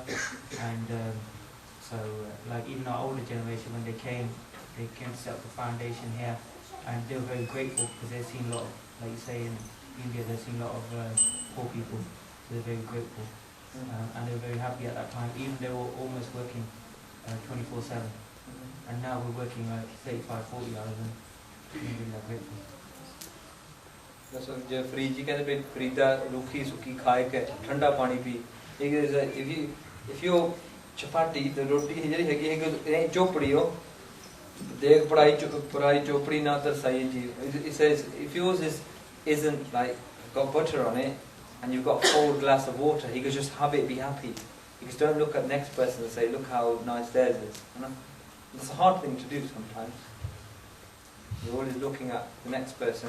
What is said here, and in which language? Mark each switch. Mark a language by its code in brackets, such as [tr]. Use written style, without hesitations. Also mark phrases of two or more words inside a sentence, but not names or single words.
[en] And even our older generation, when they came to set up the foundation here, and they were very grateful because they've seen a lot of, like you say, in India, they've seen a lot of poor people, so they're very grateful. And they were very happy at that time, even they were almost working 24/7. And now we're working like 35-40 hours and we're really grateful. [pa] ਦੱਸੋ ਜੇ ਫਰੀਦ ਜੀ ਕਹਿੰਦੇ ਵੀ ਫਰੀਦਾ ਰੁੱਖੀ ਸੁੱਕੀ ਖਾਏ ਕੇ ਠੰਡਾ ਪਾਣੀ ਪੀ [en] if you chapati the roti [pa] ਜਿਹੜੀ ਹੈਗੀ ਹੈ ਚੋਪੜੀ ਉਹ ਦੇਖ ਪੜਾਈ ਚੋਪੜੀ ਨਾ ਤਰਸਾਈ ਜੀ [en] it says if yours isn't like got butter on it and you've got a cold glass of water he could just have it, be happy. You just don't look at the next person and say look how nice theirs is, you know? It's a hard thing to do sometimes. You're always looking at the next person.